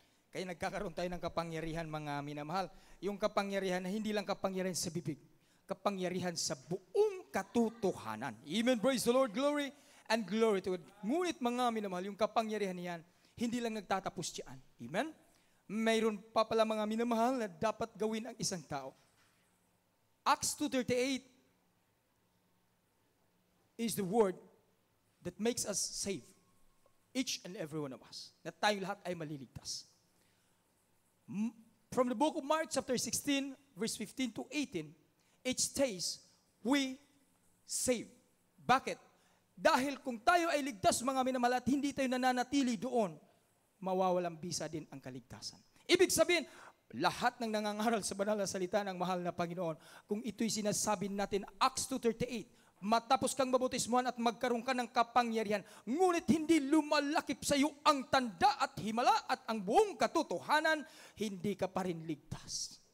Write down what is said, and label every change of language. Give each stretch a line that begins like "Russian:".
Filipino: Kaya nagkakaroon tayo ng kapangyarihan mga minamahal. Yung kapangyarihan na hindi lang kapangyarihan sa bibig, kapangyarihan sa buong katotohanan. Amen.
English: Praise the Lord. Glory and glory to God.
Filipino: Ngunit mga minamahal, yung kapangyarihan niyan, hindi lang nagtatapos diyan. Amen? Mayroon pa pala mga minamahal na dapat gawin ang isang tao.
English: Acts 2:38 is the word that makes us save. Each and every one of us.
Filipino: Na tayo lahat ay maliligtas.
English: From the book of Mark chapter 16, verse 15 to 18, it states, we save.
Filipino: Bakit? Dahil kung tayo ay ligtas mga minamahal at hindi tayo nananatili doon, mawawalang bisa din ang kaligtasan. Ibig sabihin, lahat ng nangangaral sa banal na salita ng mahal na Panginoon, kung ito'y sinasabi natin, Acts 2:38, matapos kang mabautismuhan at magkaroon ka ng kapangyarihan, ngunit hindi lumalakip sa iyo ang tanda at himala at ang buong katotohanan, hindi ka pa rin ligtas.